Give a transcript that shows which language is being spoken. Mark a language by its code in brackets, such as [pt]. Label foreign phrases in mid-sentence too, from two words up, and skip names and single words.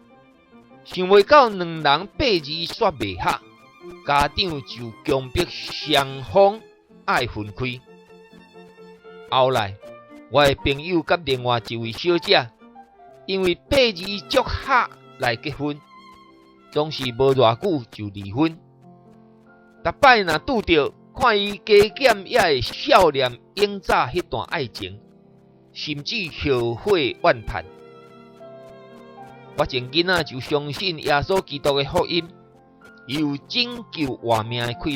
[nan] 想袂到两人8字煞袂合，家长就强迫双方爱分开。后来，我的朋友甲另外一位小姐，因为8字足合来结婚，总是无偌久就离婚。逐摆若拄着，看伊加减也会笑念永早迄段爱情，甚至后悔万盼。我前囡仔就相信耶稣基督的福音，伊有拯救活命的气力。